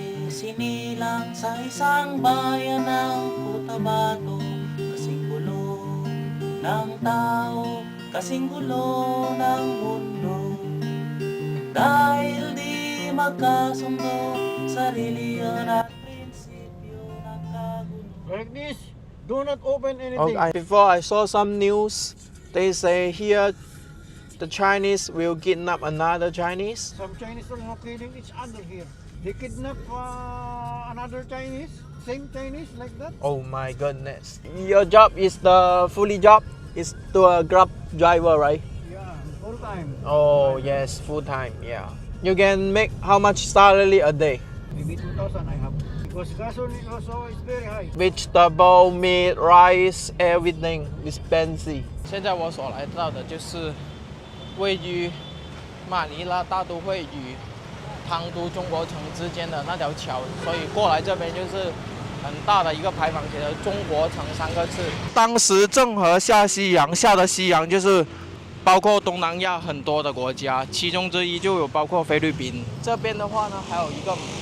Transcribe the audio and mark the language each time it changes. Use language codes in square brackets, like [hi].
[tl] Sinilang sa isang bayan ng Cotabato, kasing gulo ng tao, kasing gulo ng mundo. Dahil di magkasundo sa reliyon at prinsipyo ng kagulo. [en] Like this, do not open anything. Okay. Before I saw some news, they say here the Chinese will kidnap another Chinese. Some Chinese are not killing each other here. They kidnap another Chinese, same Chinese like that. Oh my goodness. Your job is the fully job is to a Grab driver, right? Yeah, full time. Oh yes, full time, yeah. You can make how much salary a day? Maybe 2,000 I have. Because gasoline also is very high. Vegetable, meat, rice, everything expensive. [zh] 现在我所来到的就是位于马尼拉大都会与汤都中国城之间的那条桥，所以过来这边就是很大的一个牌坊，写着中国城3个字。当时郑和下西洋，下的西洋就是包括东南亚很多的国家，其中之一就有包括菲律宾。这边的话呢，还有一个